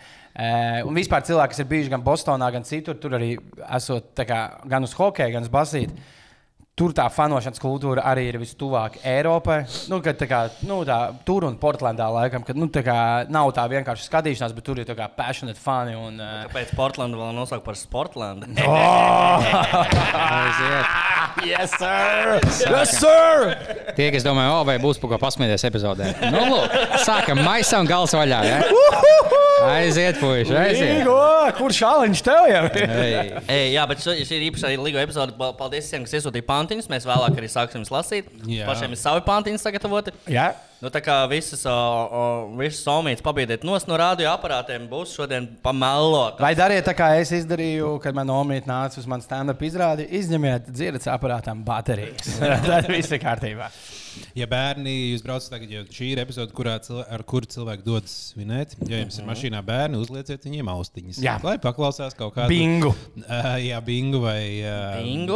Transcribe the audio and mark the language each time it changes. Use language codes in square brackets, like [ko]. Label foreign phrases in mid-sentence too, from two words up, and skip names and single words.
[lv] Un vispār cilvēki, kas ir bijuši gan Bostonā, gan citur, tur arī esot tā kā, gan uz hokeju, gan uz basīti. Tur tā fanošanas kultūra arī ir vistuvāk Eiropai. Tur un Portlandā laikam, kad nav tā vienkārši skatīšanās, bet tur ir tā kā passionate fani. Kāpēc Portlandu vēl nosaukt par Sportlandu? [en] Yes, sir! Yes, sir! [lv] Tie, kas domāju, vai būs par ko pasmieties epizodē. Sākam maisa un gals vaļā, ja? Aiziet, puiši, aiziet. Kur šāliņš tev jau? Jā, bet šī ir īpašā Ligo epizode. Paldies visiem, kas iesūtīja pantiņus. Mēs vēlāk arī sāksim lasīt. Pašiem ir savi pantiņi sagatavoti. Jā. Tā kā visas somītes pabiedēt no radio aparātiem būs šodien pamelot. Vai dariet tā, kā es izdarīju, kad man omīte nāca uz manu stand-up izrādi, izņemiet dzirdes aparātām baterijas. Tad viss ir kārtībā. Ja bērni, jūs braucat tagad, jo šī ir epizode, ar kuru cilvēki dodas svinēt. Ja jums ir mašīnā bērni, uzlieciet viņiem austiņas. Jā. Lai paklausās kaut kādu... Bingu. Jā, bingu vai... Bingu?